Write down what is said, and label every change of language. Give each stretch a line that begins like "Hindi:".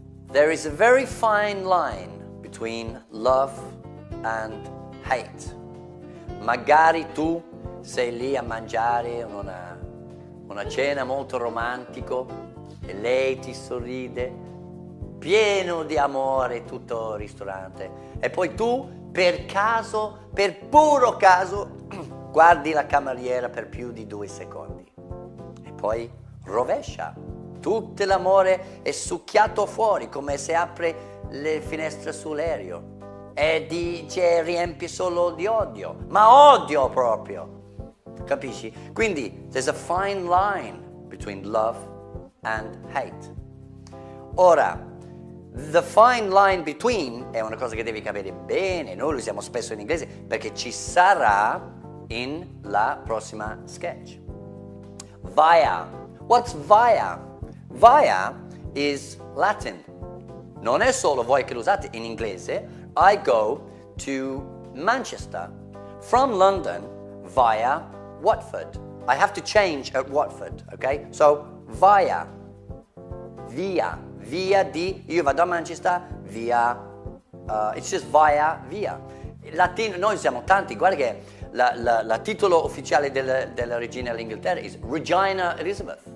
English: There is a very fine line between love and hate.
Italian: Magari tu sei lì a mangiare una cena molto romantico e lei ti sorride, pieno di amore tutto il ristorante, e poi tu per caso, per puro caso, guardi la cameriera per più di 2 secondi e poi rovescia. Tutto l'amore è succhiato fuori, come se apre le finestre sull'aereo e riempie solo di odio, ma odio proprio, capisci? Quindi
English: there's a fine line between love and hate.
Italian: Ora,
English: the fine line between
Italian: è una cosa che devi capire bene, noi lo usiamo spesso in inglese perché ci sarà in la prossima sketch. Via.
English: What's via? Via is Latin.
Italian: Non è solo voi che lo usate in inglese.
English: I go to Manchester from London via Watford. I have to change at Watford, okay? So, via. Via.
Italian: Via di, io vado a Manchester, via.
English: It's just via.
Italian: Latino, noi usiamo tanti, guarda che la titolo ufficiale della regina dell'Inghilterra è Regina Elizabeth.